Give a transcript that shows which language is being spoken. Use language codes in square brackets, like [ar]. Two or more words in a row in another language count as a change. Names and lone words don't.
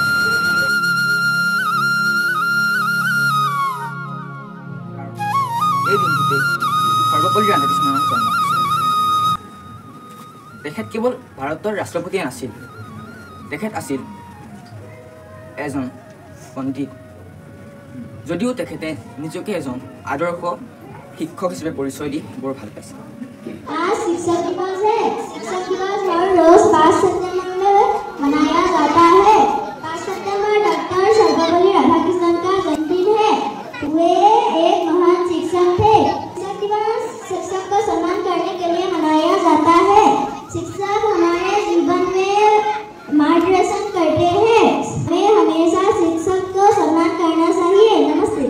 [as] এই দিনটোতে সৰ্বপল্লী ৰাধাকৃষ্ণনৰ জন্ম হৈছিল। তেখেত কেৱল ভাৰতৰ ৰাষ্ট্ৰপতিয়ে নাছিল, তেখেত আছিল এজন পণ্ডিত। যদিও তেখেতে নিজকে এজন আদৰ্শ শিক্ষক হিচাপে পৰিচয় দি বৰ ভাল পাইছিল। [hi] आज शिक्षक दिवस है। शिक्षक दिवस हर रोज 5 सितंबर में मनाया जाता है। 5 सितंबर डॉक्टर सर्वपल्ली राधाकृष्णन का जन्मदिन है। वे एक महान शिक्षक थे। शिक्षक दिवस शिक्षक को सम्मान करने के लिए मनाया जाता है। शिक्षक हमारे जीवन में मार्गदर्शन करते हैं। हमें हमेशा शिक्षक को सम्मान करना चाहिए। नमस्ते।